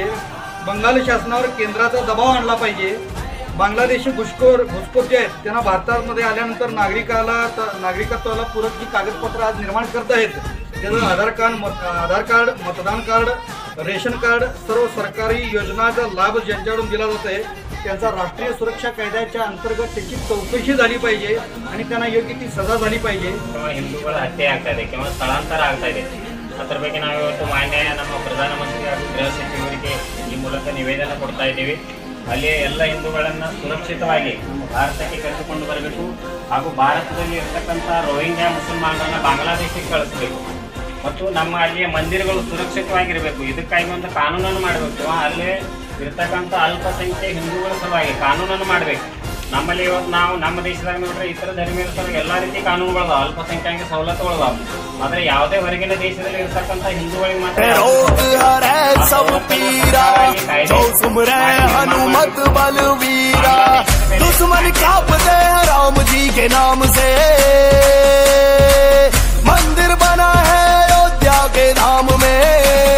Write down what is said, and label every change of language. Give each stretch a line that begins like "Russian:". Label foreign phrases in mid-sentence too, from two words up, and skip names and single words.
Marathi: बंगाल शासनावर केंद्राचा दबाव आणला पाहिजे. बांगलादेशी घुसखोर जे आहेत त्यांना भारतामध्ये आल्यानंतर नागरिकत्वाला पूरक जी कागदपत्र आज निर्माण करत आहेत त्याचं आधार कार्ड, मतदान कार्ड, रेशन कार्ड सर्व सरकारी योजनांचा लाभ ज्यांच्याकडून दिला जात आहे त्यांचा राष्ट्रीय सुरक्षा कायद्याच्या अंतर्गत त्याची चौकशी झाली पाहिजे आणि त्यांना योग्य ती सजा झाली पाहिजे.
Kannada: ಹಿಂದೂಗಳ ಹತ್ಯೆ ಆಗ್ತಾ ಇದೆ ಕೆಲವು ಸ್ಥಳಾಂತರ ಆಗ್ತಾ ಇದೆ. ಅದರ ಬಗ್ಗೆ ನಾವು ಇವತ್ತು ಮಾನ್ಯ ನಮ್ಮ ಪ್ರಧಾನಮಂತ್ರಿ ಹಾಗೂ ಗೃಹ ಸಚಿವರಿಗೆ ಈ ಮೂಲಕ ನಿವೇದನ ಕೊಡ್ತಾ ಇದ್ದೀವಿ. ಅಲ್ಲಿ ಎಲ್ಲ ಹಿಂದೂಗಳನ್ನು ಸುರಕ್ಷಿತವಾಗಿ ಭಾರತಕ್ಕೆ ಕರೆದುಕೊಂಡು ಬರಬೇಕು ಹಾಗೂ ಭಾರತದಲ್ಲಿ ಇರತಕ್ಕಂಥ ರೋಹಿಂಗ್ಯಾ ಮುಸಲ್ಮಾನರನ್ನು ಬಾಂಗ್ಲಾದೇಶಕ್ಕೆ ಕಳಿಸಬೇಕು ಮತ್ತು ನಮ್ಮ ಅಲ್ಲಿಯ ಮಂದಿರಗಳು ಸುರಕ್ಷಿತವಾಗಿರಬೇಕು. ಇದಕ್ಕಾಗಿ ಒಂದು ಕಾನೂನನ್ನು ಮಾಡಬೇಕು. ಅಲ್ಲೇ ಇರ್ತಕ್ಕಂಥ ಅಲ್ಪಸಂಖ್ಯೆ ಹಿಂದೂಗಳ ಸಲುವಾಗಿ ಕಾನೂನನ್ನು ಮಾಡಬೇಕು. ನಮ್ಮಲ್ಲಿ ಇವತ್ತು ನಾವು ನಮ್ಮ ದೇಶದಾಗ ನೋಡ್ರೆ ಇತರ ಧರ್ಮೀಯರ ಸಲುವಾಗಿ ಎಲ್ಲ ರೀತಿ ಕಾನೂನುಗಳು ಅಲ್ಪಸಂಖ್ಯಾತ ಸವಲತ್ತುಗಳು ಆದರೆ ಯಾವುದೇ ಹೊರಗಿನ ದೇಶದಲ್ಲಿ ಇರ್ತಕ್ಕಂಥ ಹಿಂದೂಗಳಿಗೆ ಮಾತ್ರ
Hindi: हनुमत बलवीरा दुश्मन कांपते हैं राम जी के नाम से. मंदिर बना है अयोध्या के धाम में.